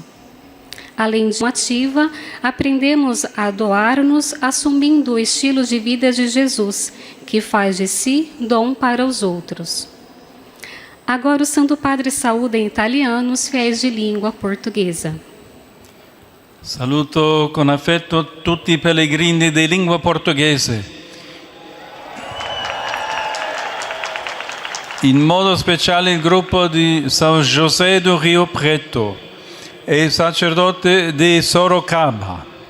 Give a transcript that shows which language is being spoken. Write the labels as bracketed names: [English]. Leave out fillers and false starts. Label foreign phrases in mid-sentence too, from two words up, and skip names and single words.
[Portuguese] Além de uma ativa, aprendemos a doar-nos assumindo o estilo de vida de Jesus, que faz de si dom para os outros. Agora o Santo Padre saúda em italiano os fiéis de língua portuguesa. [Italian] Saluto con affetto tutti i pellegrini di lingua portoghese. In modo speciale il gruppo di São José do Rio Preto e il sacerdote di Sorocaba.